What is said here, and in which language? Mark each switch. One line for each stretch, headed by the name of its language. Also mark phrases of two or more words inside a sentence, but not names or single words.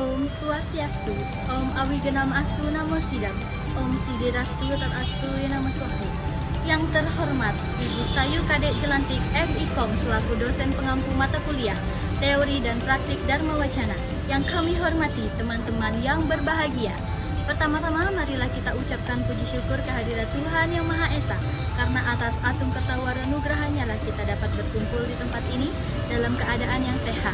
Sanskrit: Swastiastu, Om Awigenam Astu Namo Sidam, Om Sidirastu Tatastu Namo Swahu.
Indonesian: Yang terhormat Ibu Sayu Kadek Jelantik FIKOM selaku dosen pengampu mata kuliah Teori dan Praktik Dharma Wacana. Yang kami hormati teman-teman yang berbahagia. Pertama-tama marilah kita ucapkan puji syukur kehadirat Tuhan Yang Maha Esa, karena atas asung ketawaran nugrahanya lah kita dapat berkumpul di tempat ini dalam keadaan yang sehat.